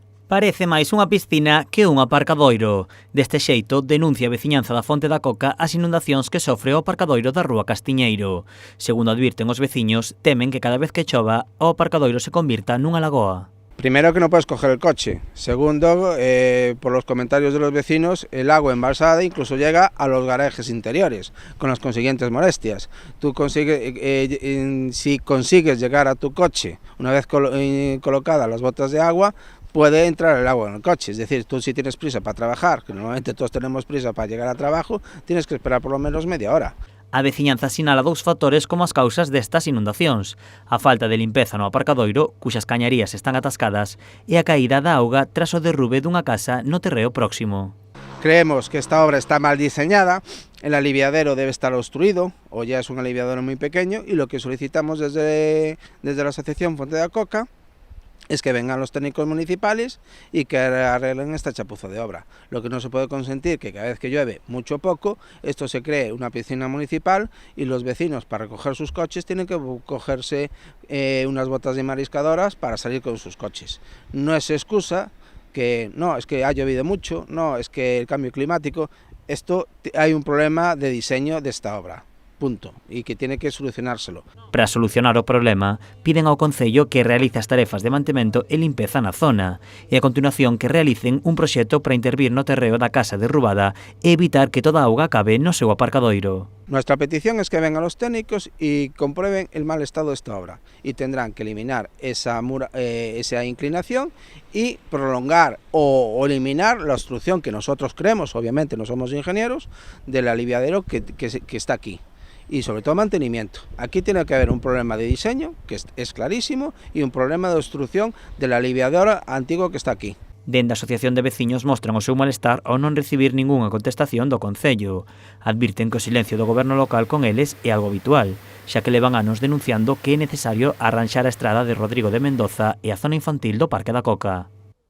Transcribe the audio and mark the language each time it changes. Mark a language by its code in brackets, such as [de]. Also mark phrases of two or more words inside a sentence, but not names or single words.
[gl] Parece máis unha piscina que un aparcadoiro. Deste xeito, denuncia a veciñanza da Fonte da Coca as inundacións que sofre o aparcadoiro da Rúa Castiñeiro. Segundo advirten os veciños, temen que cada vez que chova, o aparcadoiro se convirta nunha lagoa. [es] Primero, que no puedes coger el coche. Segundo, por los comentarios de los vecinos, el agua embalsada incluso llega a los garajes interiores, con las consiguientes molestias. Si consigues llegar a tu coche, una vez colocadas las botas de agua, puede entrar el agua en el coche. Es decir, tú, si tienes prisa para trabajar, que normalmente todos tenemos prisa para llegar al trabajo, tienes que esperar por lo menos media hora. [gl] A veciñanza sinala dous factores como as causas destas inundacións: a falta de limpeza no aparcadoiro, cuxas cañarías están atascadas, e a caída da auga tras o derrube dunha casa no terreo próximo. [es] Creemos que esta obra está mal diseñada, el aliviadero debe estar obstruido, o ya es un aliviadero muy pequeño, y lo que solicitamos desde la Asociación Fonte da Coca es que vengan los técnicos municipales y que arreglen esta chapuza de obra. Lo que no se puede consentir que cada vez que llueve, mucho o poco, esto se cree una piscina municipal y los vecinos, para recoger sus coches, tienen que cogerse unas botas de mariscadoras para salir con sus coches. No es excusa que no, es que ha llovido mucho, no, es que el cambio climático. Hay un problema de diseño de esta obra. Punto, e que tiene que solucionárselo. [gl] Para solucionar o problema, piden ao Concello que realice as tarefas de mantemento e limpeza na zona e a continuación que realicen un proxecto para intervir no terreo da casa derrubada e evitar que toda a auga acabe no seu aparcadoiro. [es] Nuestra petición es que vengan los técnicos y comprueben el mal estado de esta obra y tendrán que eliminar esa inclinación y prolongar o eliminar la obstrucción que nosotros creemos, obviamente no somos ingenieros, del aliviadero que está aquí. Y sobre todo mantenimiento. Aquí tiene que haber un problema de diseño, que es clarísimo, y un problema de obstrucción del aliviadero antiguo que está aquí. [gl] Dende a Asociación de Veciños mostran o seu malestar ao non recibir ningunha contestación do Concello. Advirten que o silencio do goberno local con eles é algo habitual, xa que levan anos denunciando que é necesario arranxar a estrada de Rodrigo de Mendoza e a zona infantil do Parque da Coca.